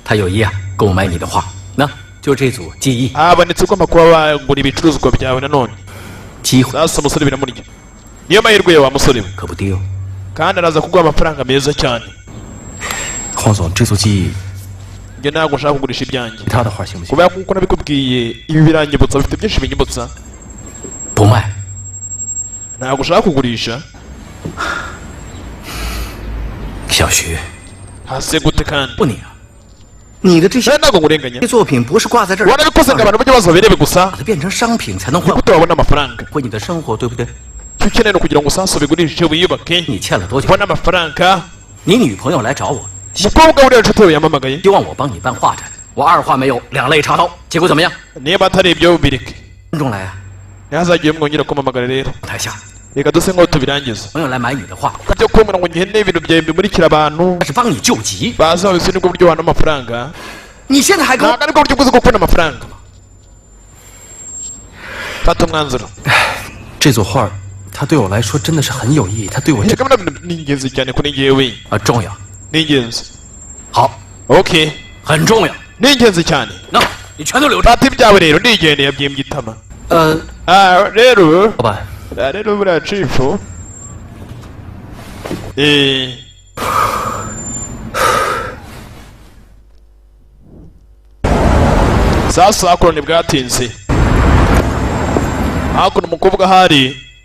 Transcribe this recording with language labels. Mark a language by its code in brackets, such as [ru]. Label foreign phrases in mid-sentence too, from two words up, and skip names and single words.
[rw] habonetse ugomba kuba bagura ibicuruzwa byawe nanone sasa umusore biramurya niyo mahirwe wa musore we kandi araza kuguha amafaranga meza cyane njye ntabwo nshaka kugurisha ibyanjye kubera ko nabikubwiye ibi biranyibutsa bifite byinshi binyibutsa ntabwo ushaka kugurisha [zh] 小徐， [rw] hasi gute kandi [zh] 不你啊，你的这些 [rw] ntabwo ngurenganya [zh] 作品不是挂在这儿， [rw] warabikoze ngo abantu bajye baza barebe gusa [zh] 把它变成商品才能换 [rw] gute wabona amafaranga [zh] 回你的生活，对不对？ [rw] icyo ukeneye ni ukugira ngo usasu bigurishe wiyubake [zh] 你欠了多久？ [rw] ubone amafaranga [zh] 你女朋友来找我， [rw] umukobwa uriya nshuti yawe yamamagaye [zh] 希望我帮你办画展，我二话没有，两肋插刀，结果怎么样？ [rw] niba atari ibyo bireke [zh] 观众来啊， [rw] ntihazagire mwongera kumamagara rero [zh] 台下 [rw] reka duse nk'aho tubirangiza [zh] 朋友来买你的画， [rw] ibyo kumira ngo ngihene ibintu byawe bimurikira abantu [zh] 那是帮你救急。 [rw] baza babise nibwo buryo wabona amafaranga [zh] 你现在还跟我 [rw] ntabwo aribwo buryo bwiza bwo kubona amafaranga fata umwanzuro [zh] 这组画它对我来说真的是很有意义，它对我这 [rw] reka mbona ni ingenzi cyane kuri njyewe [zh] 重要， [rw] ni ingenzi [zh] 好， [rw] okay [zh] 很重要。 [rw] ni ingenzi cyane [zh] 那你全都留着。 [rw] fata ibyawe rero ndigende yabyimbye itama [zh] 老 [rw] rero [zh] 板， [rw] rero buriya cifu sasa hakuno ntibwatinze hakuno umukobwa ahari